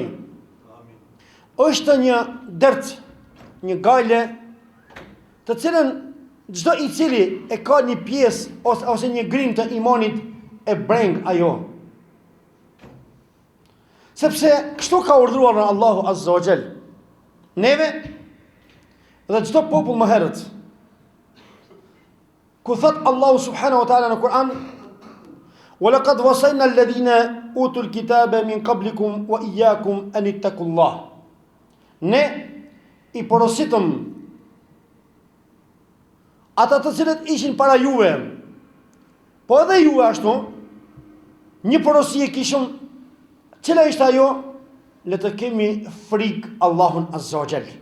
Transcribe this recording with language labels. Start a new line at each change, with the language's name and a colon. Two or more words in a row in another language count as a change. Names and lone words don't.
Albanian: Është një dert, një gale, të cilën çdo I cili e ka një pjesë ose një grim të imanit e breng ajo. Sepse kështu ka urdhëruar Allahu
Arabic: عز وجل.
Albanian: Neve dhe çdo popull më herët. Ku thot Allahu
Arabic: سبحانه وتعالى
Albanian: në Kur'an:
Arabic: "ولقد وصينا الذين أوتوا الكتاب من قبلكم وإياكم أن اتقوا الله."
Albanian: Ne I porositëm ata të cilët ishin para juve, po edhe juve ashtu, një porosi e kishëm. Cila ishte ajo? Le të kemi frikë Allahun
Arabic: عز وجل.